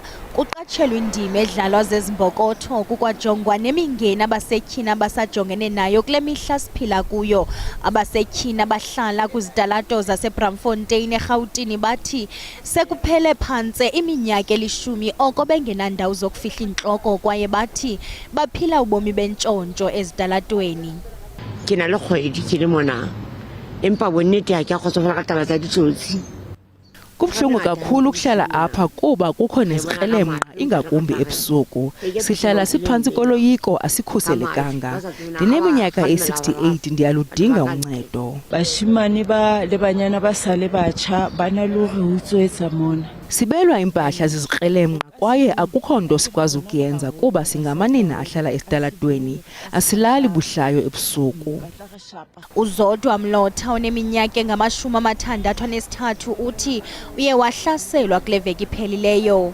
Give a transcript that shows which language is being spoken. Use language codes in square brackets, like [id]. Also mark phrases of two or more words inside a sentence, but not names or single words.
[xh] Kuqatshelwa indima edlalwa zezimbokotho kukwajongwa nemingeni abasetyhini abasajongene nayo kule mihla siphila kuyo. Abasetyhini abahlala kwizitalato zaseBramfontein eRhawutini bathi sekuphele phantse iminyaka 10 oko bengenandawo zokufihla intloko kwaye bathi baphila ubomi bentshontsho ezitalatweni. [st] Ke na le kgwedi ke le mona. Empa bonnete ha ke a kgotsofala ka taba tsa ditsotsi. [xh] Kubuhlungu kakhulu ukuhlala apha kuba kukho nezikrelemnqa ingakumbi ebusuku. Sihlala siphantsi koloyiko asikhuselekanga. Ndineminyaka e68 ndiyaludinga uncedo. [st] Bashimane ba le banyana ba sale batsha bana le hore ho utswetsa mona. [xh] Sibelwa impahla zizikrelemnqa kwaye akukho nto sikwazi ukuyenza kuba singamanina ahlala esitalatweni. Asilali buhlayo ebusuku. Uzodwa Mlotha oneminyaka engama-63 uthi uye wahlaselwa kule veki iphelileyo.